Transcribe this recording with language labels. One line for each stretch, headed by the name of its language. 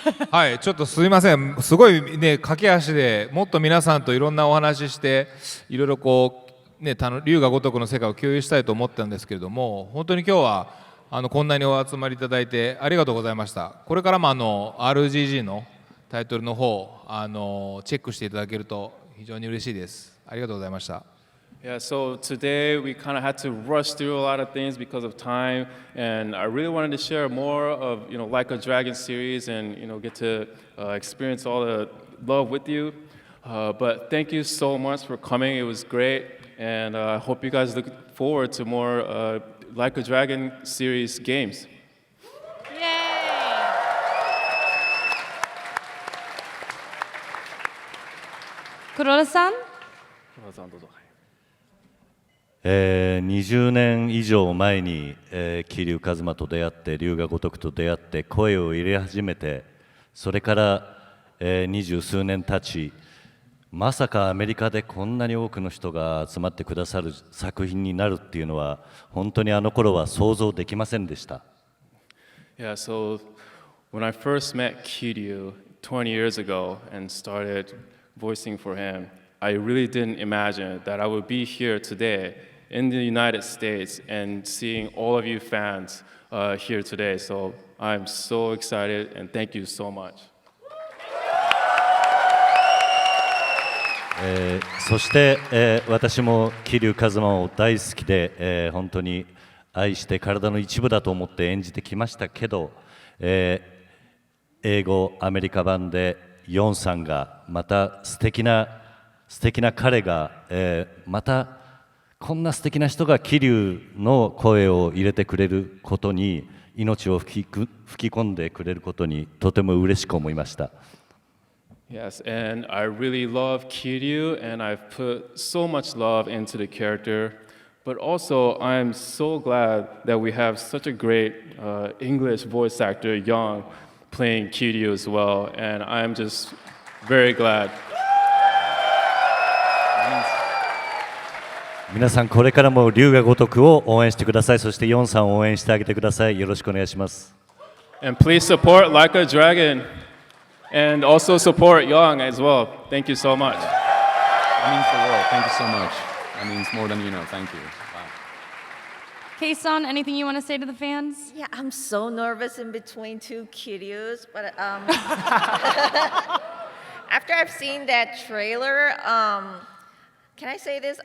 Japanese: はい、ちょっとすいません、すごいね、駆け足でもっと皆さんといろんなお話しして、いろいろこう、ね、龍が如くの世界を共有したいと思ったんですけれども、本当に今日はこんなにお集まりいただいてありがとうございました。これからもRGG のタイトルの方チェックしていただけると非常に嬉しいです。ありがとうございました。
English: Yeah, so today we kind of had to rush through a lot of things because of time, and I really wanted to share more of, Like a Dragon series and, get to experience all the love with you. But thank you so much for coming. It was great, and I hope you guys look forward to more Like a Dragon series games. Yay! Kuroda-san?
Japanese: 20年以上前に、桐生一馬と出会って龍が如くと出会って声を入れ始めて、それから、20数年経ち、まさかアメリカでこんなに多くの人が集まってくださる作品になるっていうのは本当にあの頃は想像できませんでした。
English: Yeah, so when I first met Kiryu 20 years ago and started voicing for him, I really didn't imagine that I would be here today in the United States and seeing all of you fans here today. So I'm so excited and thank you so much.
Japanese: そして、私も桐生一馬を大好きで、本当に愛して体の一部だと思って演じてきましたけど、英語アメリカ版でヨンさんがまた素敵な彼が、またこんな素敵な人が桐生の声を入れてくれることに命を吹き込んでくれることにとても嬉しく思いました。
English: Yes, and I really love Kiryu, and I've put so much love into the character. But also, I'm so glad that we have such a great English voice actor, Yong, playing Kiryu as well. And I'm just very glad.
Japanese: 皆さんこれからも龍が如くを応援してください。そしてヨンさんを応援してあげてください。よろしくお願いします。
English: And please support Like a Dragon. And also support Yong as well. Thank you so much. That means the world. Thank you so much. That means more than you know. Thank you. Wow. Kson, anything you want to say to the fans? Yeah, I'm so nervous in between two Kiryus, but after I've seen that trailer, can I say this?